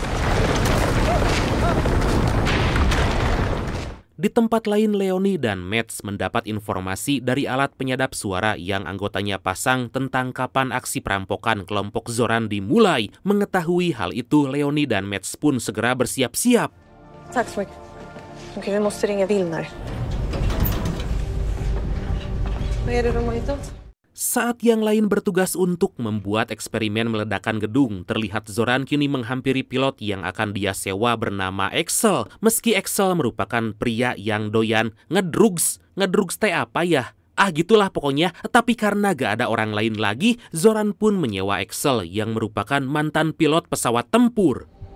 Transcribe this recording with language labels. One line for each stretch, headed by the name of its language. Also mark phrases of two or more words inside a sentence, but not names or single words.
Indonesian: Di tempat lain, Leoni dan Mats mendapat informasi dari alat penyadap suara yang anggotanya pasang tentang kapan aksi perampokan kelompok Zoran dimulai. Mengetahui hal itu, Leoni dan Mats pun segera bersiap-siap.
Swedish: Tack så mycket. Okej, vi måste ringa Wilmer. Vad är det de har hittat?
Indonesian: Saat yang lain bertugas untuk membuat eksperimen meledakan gedung, terlihat Zoran kini menghampiri pilot yang akan dia sewa bernama Axel. Meski Axel merupakan pria yang doyan ngedrugs teh apa ya? Gitulah pokoknya. Tapi karena gak ada orang lain lagi, Zoran pun menyewa Axel yang merupakan mantan pilot pesawat tempur.